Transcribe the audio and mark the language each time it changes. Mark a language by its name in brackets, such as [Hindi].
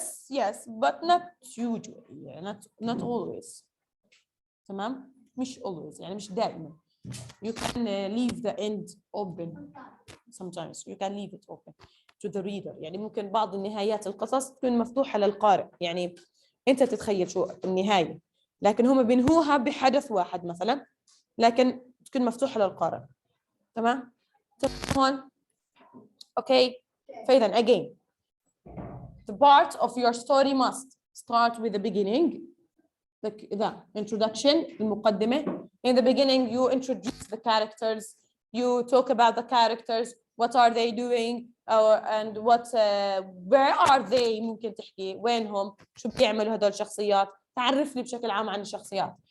[English] Yes, but not usually, yeah, not always. [Arabic] تمام؟ مش [English] always، [Arabic] يعني مش دائما. [English] You can leave the end open sometimes. You can leave it open to the reader. [Arabic] يعني ممكن بعض النهايات القصص تكون مفتوحة للقارئ، يعني أنت تتخيل شو النهاية، لكن هم بينهوها بحدث واحد مثلا، لكن تكون مفتوحة للقارئ. تمام؟ هون okay. فإذا [English] again the part of your story must start with the beginning, the introduction, [Arabic] المقدمة. [English] In the beginning you introduce the characters, you talk about the characters, what are they doing, and what where are they، [Arabic] ممكن تحكي وينهم، شو بيعملوا هدول الشخصيات، تعرف لي بشكل عام عن الشخصيات.